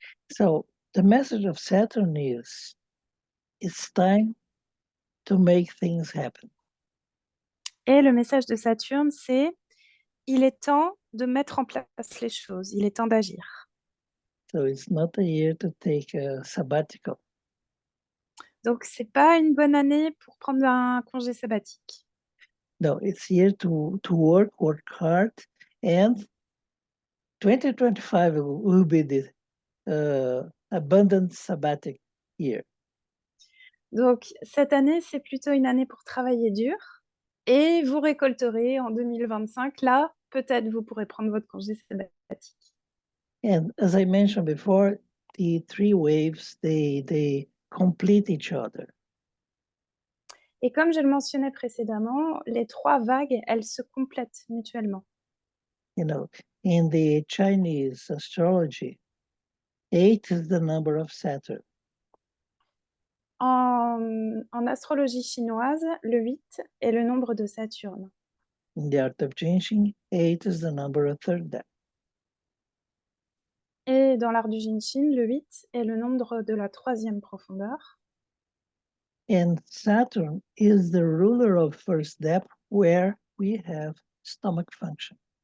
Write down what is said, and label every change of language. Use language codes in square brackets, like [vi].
[en] So the message of Saturn is it's time to make things happen. [fr] Et le message de Saturne, c'est il est temps de mettre en place les choses, il est temps d'agir. [en] So it's not a year to take a sabbatical. [fr] Donc, c'est pas une bonne année pour prendre un congé sabbatique. [en] No, it's year to work hard, and 2025 will be the abundant sabbatic year. [fr] Donc, cette année, c'est plutôt une année pour travailler dur et vous récolterez en 2025. Là, peut-être vous pourrez prendre votre congé sabbatique. [en] And as I mentioned before, the three waves, they complete each other. [fr] Et comme je le mentionnais précédemment, les trois vagues, elles se complètent mutuellement. [en] You know, in the Chinese astrology, 8 is the number of Saturn. [fr] En astrologie chinoise, le 8 est le nombre de Saturne. [en] In the art of Jinshin, 8 is the number of third depth. [fr] Et dans l'art du Jinshin, le 8 est le nombre de la troisième profondeur. [en] And Saturn is the ruler of first depth, where we have stomach function.